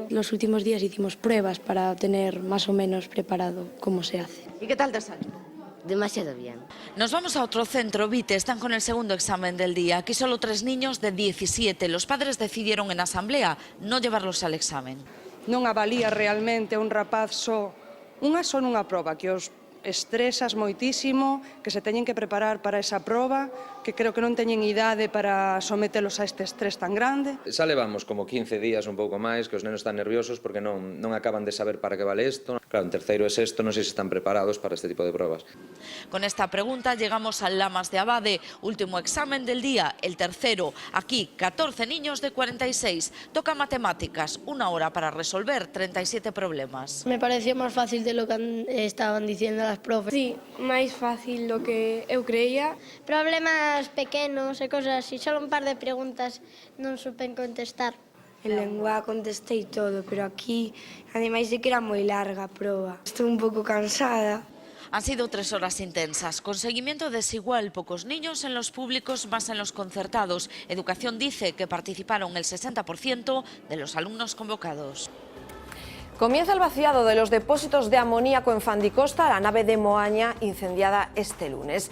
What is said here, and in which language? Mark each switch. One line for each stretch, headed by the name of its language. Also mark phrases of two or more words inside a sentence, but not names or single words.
Spanish: Los últimos días hicimos pruebas para tener más o menos preparado cómo se hace. ¿Y qué tal te salió? Demasiado bien. Nos vamos a otro centro, Vite, están con el segundo examen del día. Aquí solo 3 niños de 17. Los padres decidieron en asamblea no llevarlos al examen.
Galician: Non avalía realmente a un rapaz só unha proba que os estresas moitísimo, que se teñen que preparar para esa proba, que creo que non teñen idade para sometelos a este estrés tan grande. Xa levamos como 15 días, un pouco máis, que os nenos están nerviosos porque non acaban de saber para que vale isto. Claro, en terceiro e sexto non sei se están preparados para este tipo de probas.
Spanish: Con esta pregunta llegamos al Lamas de Abade, último examen del día, el tercero. Aquí, 14 niños de 46. Toca matemáticas, 1 hora para resolver 37 problemas. Me pareció más fácil de lo que estaban diciendo las profes.
Galician: Sí, máis fácil do que eu creía. Problemas pequenos e cosas así, solo un par de preguntas non supen contestar. En lengua contestei todo, pero aquí, ademais de que era moi larga a proba, estou un pouco cansada.
Spanish: Han sido 3 horas intensas, con seguimiento desigual, pocos niños en los públicos, más en los concertados. Educación dice que participaron el 60% de los alumnos convocados. Comienza el vaciado de los depósitos de amoníaco en Fandicosta, la nave de Moaña incendiada este lunes.